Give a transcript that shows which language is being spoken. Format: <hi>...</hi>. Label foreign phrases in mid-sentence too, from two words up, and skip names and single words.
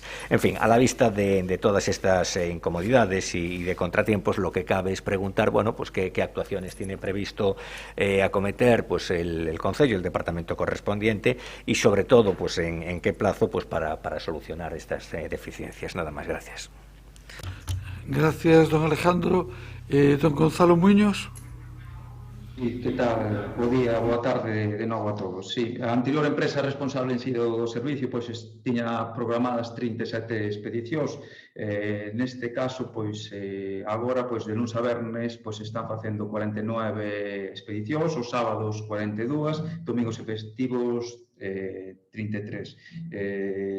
<es>En fin, a la vista de todas estas incomodidades y de contratiempos, lo que cabe es preguntar, bueno, pues qué actuaciones tiene previsto acometer, pues, el Concello, el departamento correspondiente, y sobre todo, pues, en qué plazo, pues, para solucionar estas deficiencias. Nada más, gracias. Gracias, don Alejandro. Don Gonzalo Muñoz. Sí, que tal?</es> <gl>Bo día, boa tarde de novo a todos. Sí, a anterior empresa responsable en si do servicio pois tiña programadas 37 expedicións. Neste caso, pois agora, pois de luns a vernes, pois están facendo 49 expedicións, os sábados 42, domingos e festivos 33.</gl>